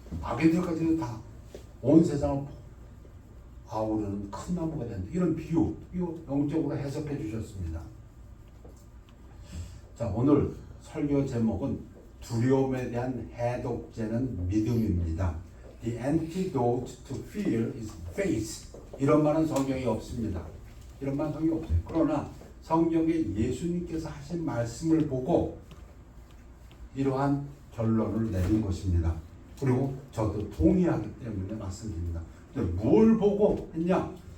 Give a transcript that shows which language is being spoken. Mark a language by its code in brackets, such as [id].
[ko] 아기들까지도 다 온 세상을 아우르는 큰 나무가 된다. 이런 비유, 이거 영적으로 해석해 주셨습니다. 자, 오늘 설교 제목은 두려움에 대한 해독제는 믿음입니다. [en] The antidote to fear is faith. [ko] 이런 말은 성경에 없습니다. 이런 말은 성경에 없어요. 그러나 성경에 예수님께서 하신 말씀을 보고 이러한 결론을 내린 것입니다. 그리고 저도 동의하기 때문에 말씀드립니다. 근데 뭘 보고 했냐?